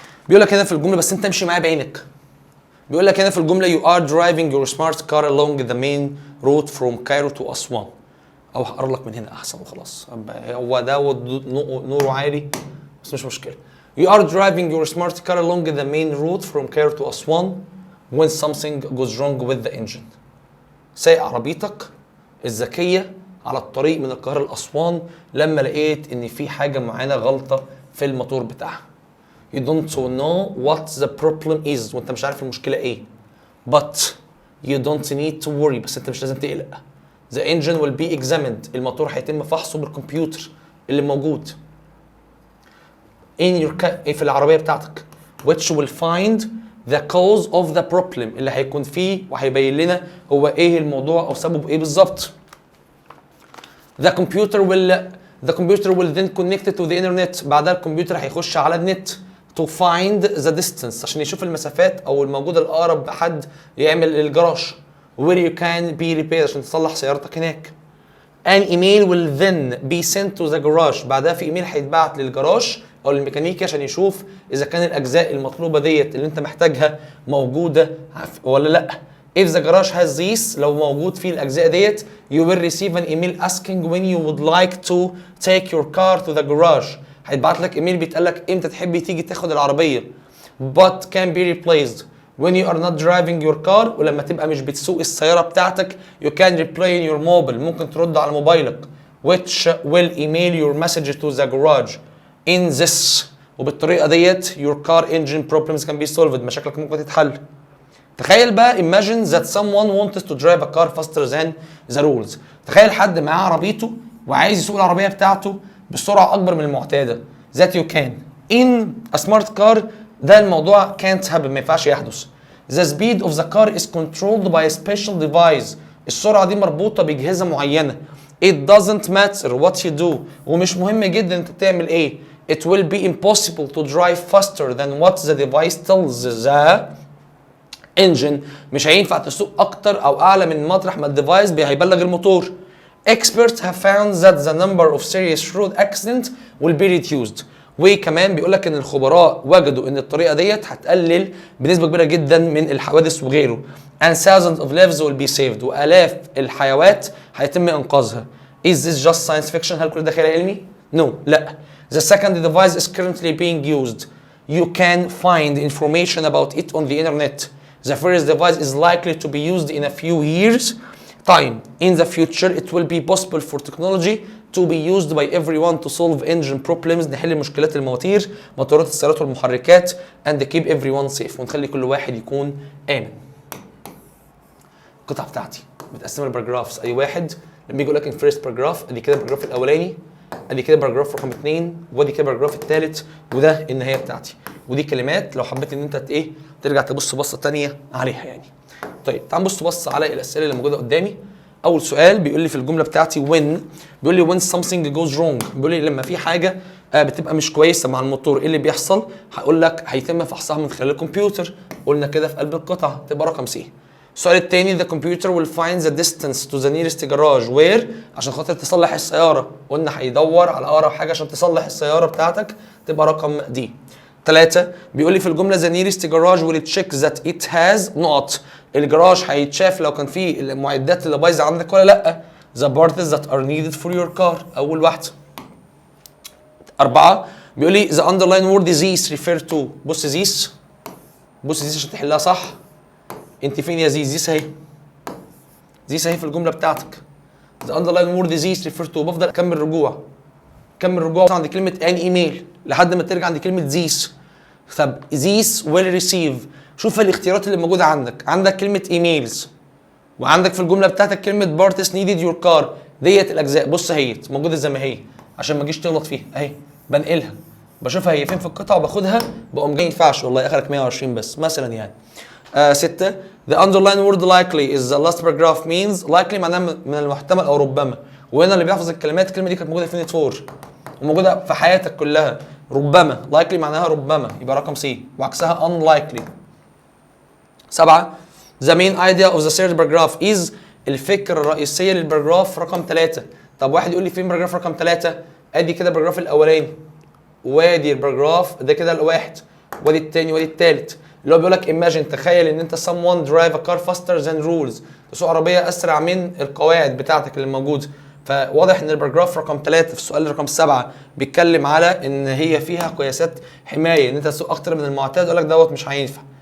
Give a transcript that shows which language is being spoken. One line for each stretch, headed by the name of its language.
Arabic: بيقول لك هنا في الجمله، بس انت امشي معايا بعينك. بيقول لك هنا في الجمله
English: you are driving your smart car along the main road from Cairo to Aswan.
Arabic: او هقرا لك من هنا احسن وخلاص، هو ده نوره عالي بس مش مشكله.
English: You are driving your smart car along the main road from Cairo to Aswan when something goes wrong with the engine.
Arabic: سايق عربيتك الذكيه على الطريق من القاهره لاسوان لما لقيت ان في حاجه معينه غلطه في الموتور بتاعها.
English: You don't know what the problem is،
Arabic: وانت مش عارف المشكله ايه.
English: But you don't need to worry،
Arabic: بس انت مش لازم تقلق.
English: The engine will be examined،
Arabic: الموتور هيتم فحصه بالكمبيوتر اللي موجود
English: in your
Arabic: في العربيه بتاعتك
English: which will find the cause of the problem،
Arabic: اللي هيكون فيه وهيبين لنا هو ايه الموضوع او سببه ايه بالظبط.
English: The computer will then connect to the internet،
Arabic: بعدها الكمبيوتر هيخش على النت
English: to find the distance
Arabic: عشان يشوف المسافات او الموجوده الاقرب بحد يعمل الجراج
English: where you can be repaired
Arabic: عشان تصلح سيارتك هناك.
English: An email will then be sent to the garage،
Arabic: بعدها في ايميل هيتبعت للجراج او للميكانيكي عشان يشوف اذا كان الاجزاء المطلوبه ديت اللي انت محتاجها موجوده ولا لا.
English: If the garage has this،
Arabic: لو موجود فيه الاجزاء ديت
English: you will receive an email asking when you would like to take your car to the garage.
Arabic: هيتبعت لك ايميل بيتقال لك امتى تحبي تيجي تاخد العربيه.
English: But can be replaced when you are not driving your car،
Arabic: ولما تبقى مش بتسوق السياره بتاعتك
English: you can reply in your mobile،
Arabic: ممكن ترد على موبايلك
English: which will email your message to the garage in this،
Arabic: وبالطريقه ديت
English: your car engine problems can be solved،
Arabic: مشاكلك ممكن تتحل. تخيل بقى
English: imagine that someone wants to drive a car faster than the rules.
Arabic: تخيل حد معاه عربيته وعايز يسوق العربيه بتاعته بسرعه اكبر من المعتاده.
English: that you can in a smart car،
Arabic: ده الموضوع
English: can't happen،
Arabic: ما ينفعش يحدث.
English: the speed of the car is controlled by a special device،
Arabic: السرعه دي مربوطه بجهازه معينه.
English: it doesn't matter what you do،
Arabic: ومش مهم جدا انت تعمل ايه.
English: it will be impossible to drive faster than what the device tells the
Arabic: انجن مش هينفع تسوق اكتر او اعلى من مطرح ما الديفايس هيبلغ الموتور.
English: Experts have found that the number of serious road accidents will be reduced.
Arabic: وكمان بيقول لك ان الخبراء وجدوا ان الطريقه ديت هتقلل بنسبه كبيره جدا من الحوادث وغيره.
English: And thousands of lives will be saved.
Arabic: والاف الحيوات هيتم انقاذها.
English: Is this just science fiction؟
Arabic: هل كل ده خيال علمي؟
English: No.
Arabic: لا.
English: The second device is currently being used. You can find information about it on the internet. The first device is likely to be used in a few years. Time. In the future, it will be possible for technology to be used by everyone to solve engine problems.
Arabic: نحل مشكلات المواتير، موتورات السيارات والمحركات
English: and keep everyone safe.
Arabic: ونخلي كل واحد يكون آمن. القطعة بتاعتي متقسمة لباراجرافز. أي واحد لما يجي يقول لك
English: in first paragraph
Arabic: ادي كده الباراجراف الأولاني، ادي كده باراجراف رقم 2، وادي كده الباراجراف الثالث، وده النهاية بتاعتي. ودي كلمات لو حبيت ان انت ايه ترجع تبص بصة تانية عليها يعني. طيب تعال نبص بص على الأسئلة اللي موجودة قدامي. أول سؤال بيقول لي في الجملة بتاعتي when، بيقول لي
English: when something goes wrong،
Arabic: بيقول لي لما في حاجة بتبقى مش كويسة مع الموتور ايه اللي بيحصل؟ هقول لك هيتم فحصها من خلال الكمبيوتر، قلنا كده في قلب القطعة تبقى رقم سي. السؤال الثاني
English: the computer will find the distance to the nearest garage where،
Arabic: عشان خاطر تصلح السيارة قلنا هيدور على أقرب حاجة عشان تصلح السيارة بتاعتك، تبقى رقم دي. 3 بيقول لي في الجملة
English: the nearest garage will check that it has
Arabic: نقط، الجراج هيتشاف لو كان فيه المعدات اللي بايظة عندك ولا لأ.
English: the parts that are needed for your car
Arabic: أول واحدة. 4 بيقول لي
English: the underline word this refer to، بص this، بص this
Arabic: عشان تحلها صح. انت فين يا زيز؟ زيس اهي، زيس اهي في الجمله بتاعتك.
English: the underline word this refer to،
Arabic: بفضل اكمل رجوع، كمل رجوع عند كلمه ان ايميل لحد ما ترجع عند كلمه زيس. طب زيس
English: will receive،
Arabic: شوف الاختيارات اللي موجوده عندك، عندك كلمه ايميلز وعندك في الجمله بتاعتك كلمه بارتس
English: needed your car،
Arabic: ديت الاجزاء بص اهي موجوده زي ما هي عشان ما تجيش تغلط فيها اهي، بنقلها بشوفها هي فين في القطعه وباخدها بقوم جاي. ما ينفعش والله اخرك 120 بس مثلا يعني. 6
English: the underline word likely is the last paragraph means
Arabic: likely معناها من المحتمل او ربما، وهنا اللي بيحفظ الكلمات الكلمه دي كانت موجوده في يونت 4 وموجوده في حياتك كلها. ربما likely معناها ربما يبقى رقم سي وعكسها unlikely.
English: 7 the main idea of the third paragraph is
Arabic: الفكره الرئيسيه للباراجراف رقم 3. طب واحد يقول لي فين باراجراف رقم 3؟ ادي كده الباراجراف الاولاني وادي الباراجراف ده كده الواحد وادي الثاني وادي الثالث، اللي هو بيقول لك imagine تخيل ان انت
English: someone drive a car faster than rules،
Arabic: تسوق عربيه اسرع من القواعد بتاعتك اللي موجوده. فواضح ان الباراجراف رقم 3 في السؤال رقم 7 بيتكلم على ان هي فيها قياسات حمايه ان انت تسوق اكتر من المعتاد، يقول لك دوت مش هينفع.